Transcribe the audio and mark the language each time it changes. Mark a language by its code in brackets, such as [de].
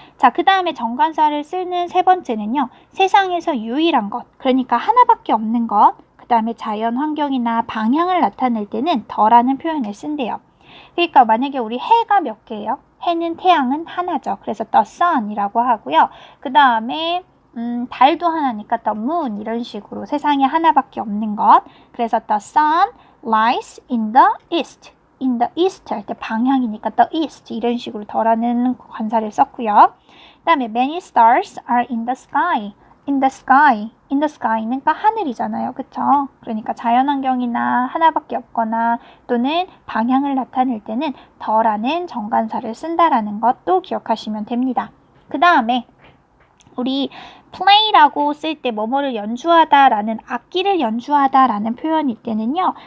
[ko] 자, 그 다음에 정관사를 쓰는 세 번째는요. 세상에서 유일한 것, 그러니까 하나밖에 없는 것, 그 다음에 자연 환경이나 방향을 나타낼 때는 더라는 표현을 쓴대요. 그러니까 만약에 우리 해가 몇 개예요? 해는 태양은 하나죠. 그래서 the sun이라고 하고요. 그 다음에 달도 하나니까 the moon 이런 식으로 세상에 하나밖에 없는 것. [en] 그래서 the sun lies in the east. [ko] in the east 할 때 방향이니까 the east 이런 식으로 더라는 관사를 썼고요. [en] 그 다음에 many stars are in the sky. in the sky. [ko] in the sky는 그러니까 하늘이잖아요. 그쵸? 그러니까 자연환경이나 하나밖에 없거나 또는 방향을 나타낼 때는 더라는 정관사를 쓴다라는 것도 기억하시면 됩니다. 그 다음에 우리 play라고 쓸 때 뭐뭐를 연주하다라는 악기를 연주하다라는 표현일 때는요.